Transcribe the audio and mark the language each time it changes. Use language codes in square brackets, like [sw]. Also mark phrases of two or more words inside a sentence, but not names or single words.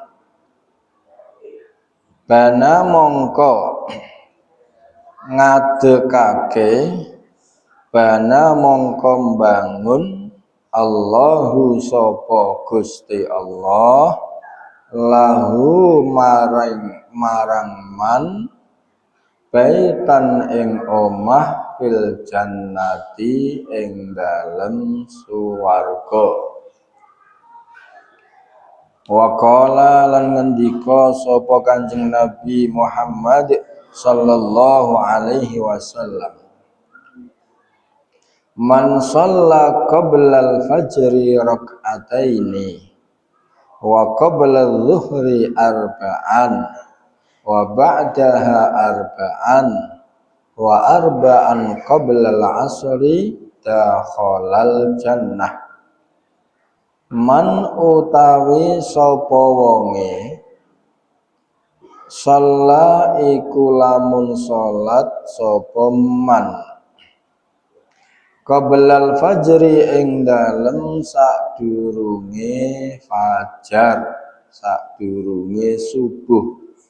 [jv] Bana mongko ngadekake bana mongko mbangun Allahu sapa Gusti Allah lahu marang [ar] من بيتا [jv] ing omah [ar] في الجنة [jv] ing dalem swarga. [ar] وقال [jv] lan ngendika sapa Kanjeng Nabi Muhammad [ar] صلى الله عليه وسلم، من صلى قبل الفجر ركعتين وقبل الظهر أربعا وبعدها أربعا وأربعا قبل العصر دخل الجنة. [jv] Man utawi sapa wonge shalla iku lamun salat sapa [ar] من قبل الفجر [jv] ing dalem sadurunge fajar, sadurunge subuh,